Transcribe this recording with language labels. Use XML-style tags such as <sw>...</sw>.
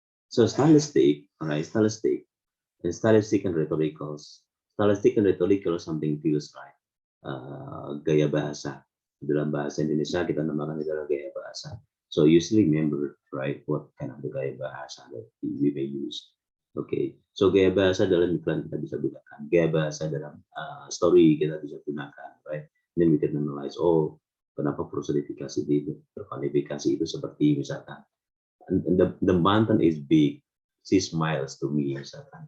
<en>So stylistic, alright, stylistic and rhetoricals. Stylistic and rhetorical something feels right.</en> <id>Gaya bahasa. Dalam bahasa Indonesia kita namakan itu adalah gaya bahasa.</id> <en>So usually remember, right, what kind of the gaya bahasa that we may use.</en> <id>Okay, so gaya bahasa dalam iklan kita bisa gunakan. Gaya bahasa dalam story kita bisa gunakan, right? Then we can analyze, oh, kenapa personifikasi itu seperti misalkan,</id> <en>the mountain is big, she smiles to me,</en> <id>misalkan.</id>